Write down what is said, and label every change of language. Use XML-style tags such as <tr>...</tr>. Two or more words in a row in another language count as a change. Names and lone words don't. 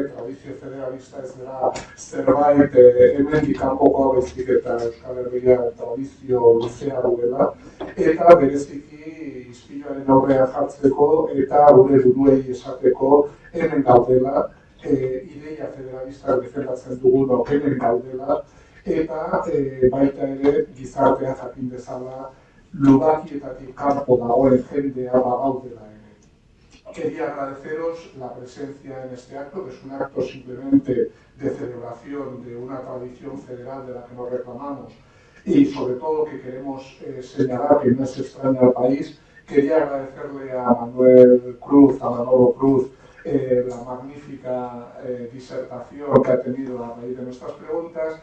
<eu>tradizio federalista ez dela zerbait hemendik kanpokoa baizik eta Euskal Herrian tradizio luzea duela, eta bereziki ispiluaren aurrean jartzeko eta gure buruei esateko hemen gaudela, ideia federalistak defendatzen dugunok hemen gaudela, eta baita ere gizartea jakin dezala lubakietatik kanpo dagoen jendea bagaudela ere.</eu> <es>Quería agradeceros la presencia en este acto, que es un acto simplemente de celebración de una tradición federal de la que nos reclamamos y sobre todo que queremos señalar que no es extraña al país. Quería agradecerle a Manuel Cruz, a Manolo Cruz, la magnífica disertación que ha tenido a raíz de nuestras preguntas.</es>